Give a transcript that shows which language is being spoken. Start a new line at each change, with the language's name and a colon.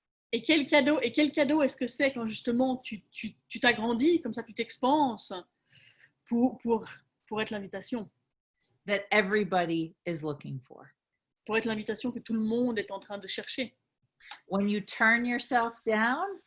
French: Et quel cadeau est-ce que c'est quand justement tu t'agrandis, comme ça tu t'expanses pour être l'invitation,
English: That everybody is looking for.
French: pour être l'invitation que tout le monde est en train de chercher.
English: When you turn yourself down,